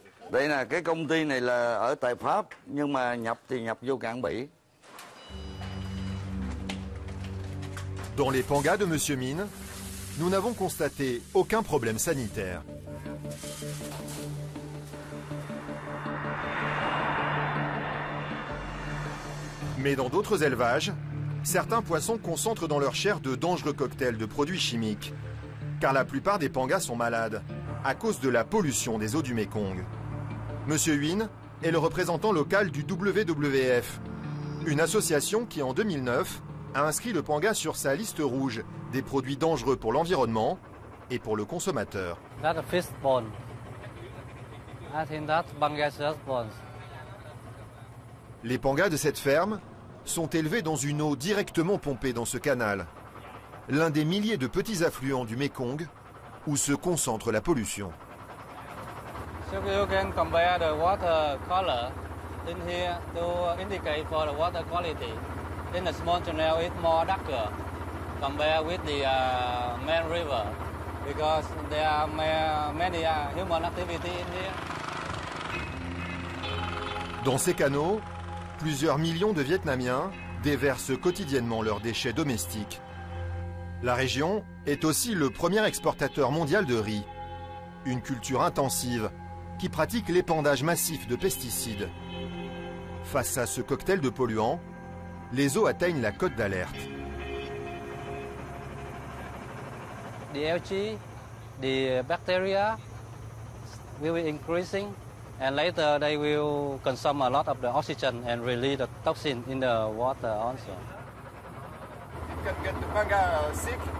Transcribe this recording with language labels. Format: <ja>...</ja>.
<vi>Đây là cái công ty này là ở tại Pháp nhưng mà nhập thì nhập vô cảng Bỉ.</vi> <fr>Dans les pangas de Monsieur Mine, nous n'avons constaté aucun problème sanitaire. Mais dans d'autres élevages, certains poissons concentrent dans leur chair de dangereux cocktails de produits chimiques, car la plupart des pangas sont malades à cause de la pollution des eaux du Mékong. Monsieur Huynh est le représentant local du WWF, une association qui en 2009 a inscrit le panga sur sa liste rouge des produits dangereux pour l'environnement et pour le consommateur.</fr> <en>That's a fish bone. I think that's Bangladesh bones.</en> <fr>Les pangas de cette ferme sont élevés dans une eau directement pompée dans ce canal, l'un des milliers de petits affluents du Mékong où se concentre la pollution.</fr> <en>So you can compare the water color in here to indicate for the water quality. In the small channel, it's more darker compared with the main river because there are many human activity in here.</en> <fr>Dans ces canaux, plusieurs millions de Vietnamiens déversent quotidiennement leurs déchets domestiques. La région est aussi le premier exportateur mondial de riz, une culture intensive qui pratique l'épandage massif de pesticides. Face à ce cocktail de polluants, les eaux atteignent la cote d'alerte.</fr> <en>The algae, the bacteria will be increasing and later they will consume a lot of the oxygen and release the toxin in the water also. It can get the panga sick.</en>